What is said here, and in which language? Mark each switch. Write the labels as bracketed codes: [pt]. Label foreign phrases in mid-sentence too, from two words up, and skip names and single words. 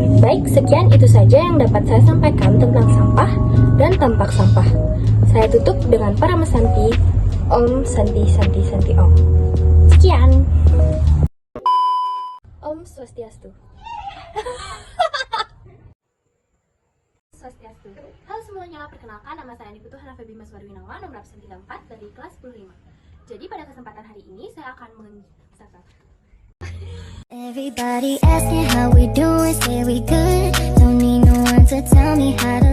[id] Baik, sekian itu saja yang dapat saya sampaikan tentang sampah dan tampak sampah. Saya tutup dengan Parama Santi, [sa] Om Santi Santi Santi Om. [id] Sekian. [sa] Om Swastiastu. [id] Swastiastu. Halo semuanya, perkenalkan nama saya Andi Putu Hana Febi Mas Warwinawa, nomor absen 34 dari kelas 15. Jadi pada kesempatan hari ini saya akan [en] Everybody asking how we doing, say we good. Don't need no one to tell me how to